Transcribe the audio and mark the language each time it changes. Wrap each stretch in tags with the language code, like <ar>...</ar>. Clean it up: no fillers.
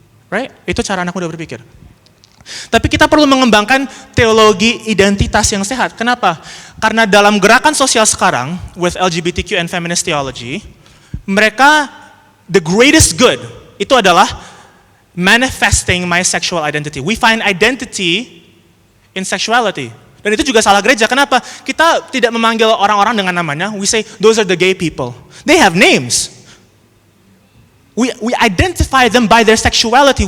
<id>Right? Itu cara anak muda berpikir. Tapi kita perlu mengembangkan teologi identitas yang sehat. Kenapa? Karena dalam gerakan sosial sekarang,</id> <en>with LGBTQ and feminist theology, mereka, the greatest good,</en> <id>itu adalah</id> <en>manifesting my sexual identity. We find identity in sexuality.</en> <id>Dan itu juga salah gereja. Kenapa? Kita tidak memanggil orang-orang dengan namanya.</id> <en>We say, those are the gay people. They have names. We identify them by their sexuality.</en>